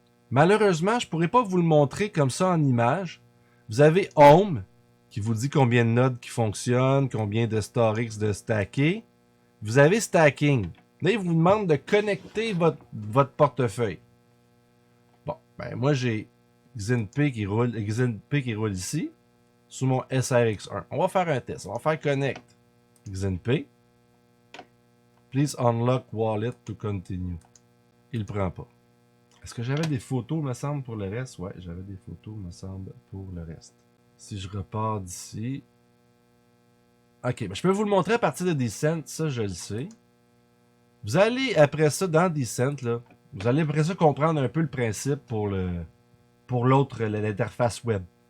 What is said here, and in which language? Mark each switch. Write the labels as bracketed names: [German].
[French] Malheureusement, je ne pourrais pas vous le montrer comme ça en image. Vous avez Home, qui vous dit combien de nodes qui fonctionnent, combien de StarX de stacker. Vous avez Stacking. Là, il vous demande de connecter votre portefeuille. Bon, ben moi, j'ai XNP qui roule ici, sous mon SRX1. On va faire un test. On va faire Connect. XNP. [English] Please unlock wallet to continue. [French] Il ne prend pas. Est-ce que j'avais des photos, me semble, pour le reste? Ouais, j'avais des photos, me semble, pour le reste. Si je repars d'ici... Ok, ben je peux vous le montrer à partir de Decent, ça je le sais. Vous allez, après ça, dans Decent, là, vous allez après ça comprendre un peu le principe pour l'autre, l'interface web.